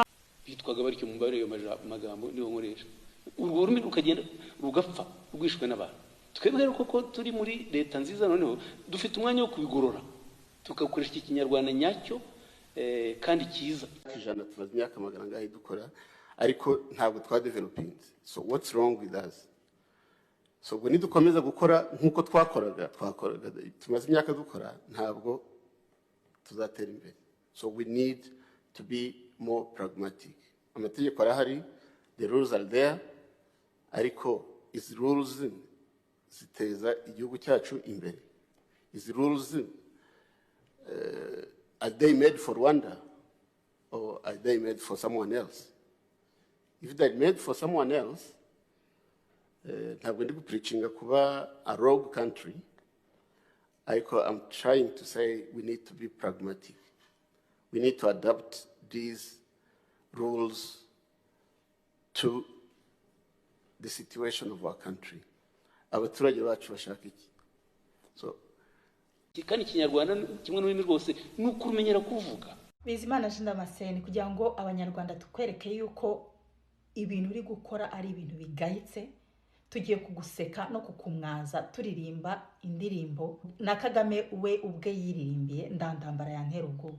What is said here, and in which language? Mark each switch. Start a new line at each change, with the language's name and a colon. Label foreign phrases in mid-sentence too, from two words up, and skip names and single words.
Kinyarwanda: Bitwaga baryo mu mbare yo magambo niho nkoresha. Urwo rurimi rukagenda rugapfa rwishwe n'abantu. Twebwe rero koko turi muri leta nziza, noneho dufite umwanya wo kubigorora tukakoresha iki kinyarwanda nyacyo kandi cyiza. Ijana tumaze imyaka magana ngahe dukora, ariko ntabwo twadeveloping.
English: So what's wrong with us?
Kinyarwanda: So ubwo nidukomeza gukora nkuko twakoraga tumaze imyaka dukora, ntabwo tuzatera imbere.
English: So we need to be more pragmatic.
Kinyarwanda: Amategeko arahari,
English: the rules are there,
Kinyarwanda: ariko izi rules ziteza igihugu cyacu imbere.
English: Izi rules are they made for Rwanda or are they made for someone else? If they're made for someone else,
Kinyarwanda: ntabwo ndi
English: preaching kuba a rogue country, ariko I'm trying to say we need to be pragmatic. We need to adapt these rules to the situation of our country.
Kinyarwanda: Abaturage bacu bashaka iki? So kandi ikinyarwanda kimwe n'ururimi rwose nuko umenyera kuvuga. Bizimana Jean Damascene, kugira ngo abanyarwanda tukwereke yuko ibintu uri gukora ari ibintu bigayitse, tugiye kuguseka no kukumwaza turirimba indirimbo na Kagame we ubwe yiririmbiye, ndandambara yantera ubwoba.